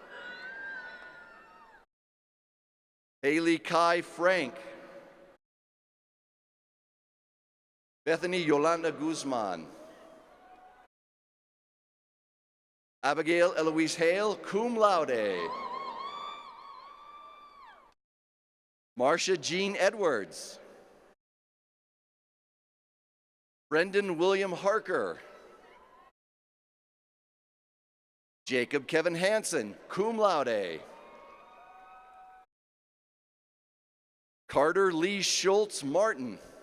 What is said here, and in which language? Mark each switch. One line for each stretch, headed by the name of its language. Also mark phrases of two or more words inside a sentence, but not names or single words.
English: Haley Kai Frank. Bethany Yolanda Guzman. Abigail Eloise Hale,
Latin: cum laude.
English: Marcia Jean Edwards. Brendan William Harker. Jacob Kevin Hansen,
Latin: cum laude.
English: Carter Lee Schultz Martin.